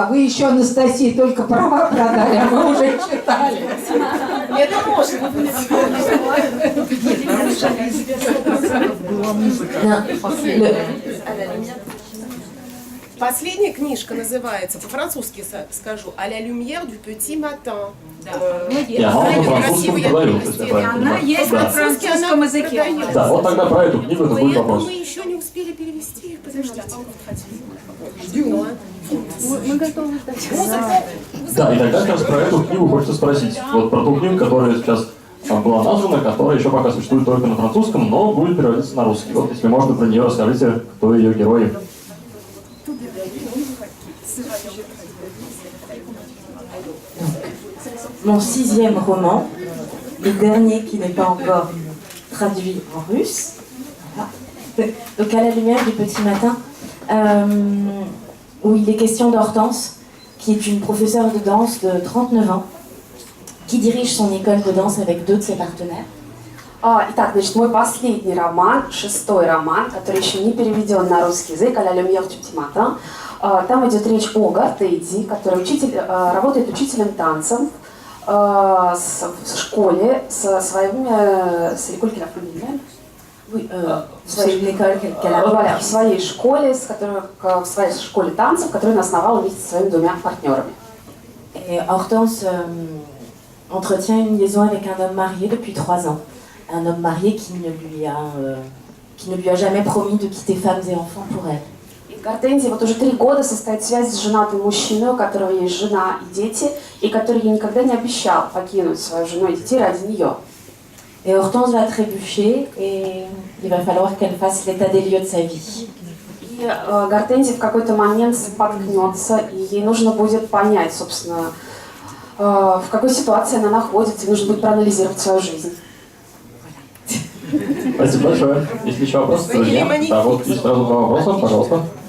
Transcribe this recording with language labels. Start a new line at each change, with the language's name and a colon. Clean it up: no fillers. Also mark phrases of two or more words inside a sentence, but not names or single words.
Russian: Вы еще, Анастасия, только права продали, а мы уже читали. Это можно. Последняя книжка называется, по-французски скажу, «À la lumière du petit matin». И она по-французски продается, если я правильно понимаю. Она есть на французском языке. Да, вот тогда про эту книгу это будет вопрос. Мы еще не успели перевести, подождите. Мы готовы ждать. Да, и тогда как раз про эту книгу хочется спросить. Вот про ту книгу, которая сейчас была названа, которая еще пока существует только на французском, но будет переводиться на русский. Вот если можно про нее расскажите, кто ее герои.
French: Mon 6e roman, le dernier qui n'est pas encore traduit en russe. Voilà. Donc à la lumière du petit matin, où il est question d'Hortense, qui est une professeure de danse de 39 ans, qui dirige son école de danse avec 2 de ses partenaires.
Russian: Итак, значит, мой последний роман, 6-й роман, который еще не переведен на русский язык, «А ля люмьер du petit matin». Там идет речь о Гортензии, который работает учителем танцев в школе со своими...
French: С l'école qu'elle a fondée.
Russian: В своей школе, в своей школе танцев, которую он основал вместе со своими 2 партнерами.
French: Et Hortense entretient une liaison avec un homme marié depuis 3 ans. Un homme marié qui ne lui a jamais promis de quitter femmes et enfants pour elle.
Russian: И Гортензия вот уже 3 года состоит связь с женатым мужчиной, у которого есть жена и дети, и который ей никогда не обещал покинуть свою жену и детей ради нее.
French: Et Hortense va trébucher et il va falloir qu'elle fasse l'état des lieux de sa vie.
Russian: И Гортензия в какой-то момент споткнется, и ей нужно будет понять, собственно, в какой ситуации она находится, и нужно будет проанализировать свою жизнь. Спасибо большое. Есть еще вопросы, друзья? Да, вот есть сразу 2 вопроса, пожалуйста.